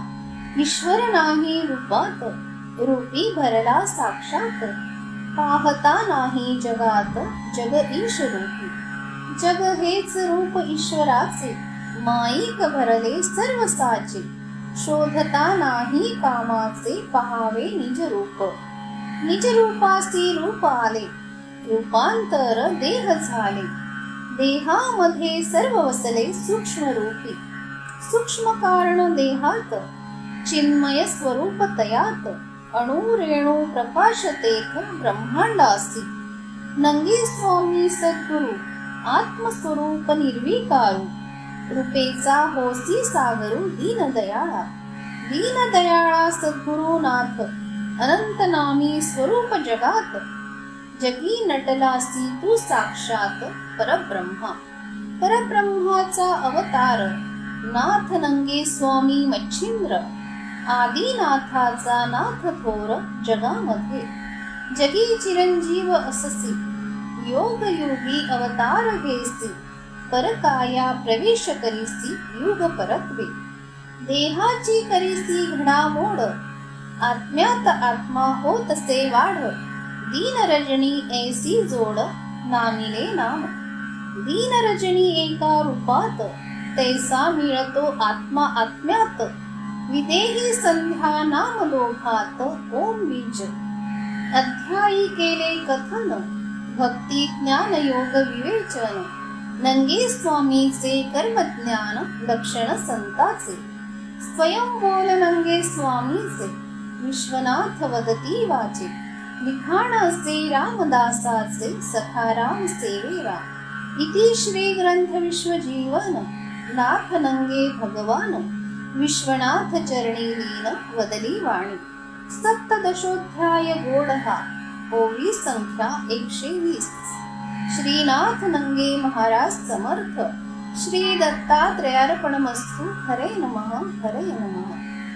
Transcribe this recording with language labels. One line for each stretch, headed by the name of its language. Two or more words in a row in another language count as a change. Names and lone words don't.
Marathi: ईश्वर नाही रूपात, रूपी भरला साक्षात. पाहता नाही जगात, जग ईश रूपी. जग हेच रूप ईश्वराचे, माईक भरले सर्व साचे. शोधता नाही कामाचे, पहावे निज रूप. निज रूपासी रूप आले, रूपांतर देह झाले. देहामध्ये सर्व वसले सूक्ष्म रूपी. सूक्ष्म कारण देहात, चिन्मय स्वरूप तयात. अणु रेणू प्रकाश तेथ, ब्रह्मांडासी. नंगे स्वामी सद्गुरु, आत्मस्वरूप निर्विकारू. रूपेचा होसी सागरू, दीनदयाळा. दीनदयाळा सद्गुरु नाथ, अनंत नामी स्वरूप जगात. जगी नटलासी तू साक्षात, परब्रह्मा. परब्रह्माचा अवतार, नाथ नंगे स्वामी मच्छिंद्र. आदिनाथाचा नाथ थोर, जगामध्ये. जगी चिरंजीव अससी, योग योगी अवतार घेसी. परकाया प्रवेश करीसी, युग परत्वे. देहाची करीसी घडामोड, आत्म्यात आत्मा होतसे वाढ. दीन रजनी ऐसी जोड, नामिले नाम. दीन रजनी एका रूपात, तैसा मिळतो आत्मा आत्म्यात. विदेही संध्या नाम लोभात, ओम बीज. अध्यायी केले कथन, भक्ती ज्ञान योग विवेचन. नंगे स्वामीचे कर्मज्ञान, लक्षण संताचे. स्वयं बोल नंगे स्वामीचे, विश्वनाथ वदती वाचे. लिखाण असे रामदासाचे, सखाराम सेवेवा. इति श्री ग्रंथ विश्वजीवन, नाथ नंगे भगवान. विश्वनाथ चरणी लीन, वदली वाणी. सप्तदशोध्याय गोड हा, ओवी संख्या 120. श्रीनाथ नंगे महाराज समर्थ.
Sanskrit: श्री दत्तात्रयार्पणमस्तु. हरे नमः, हरे नमः.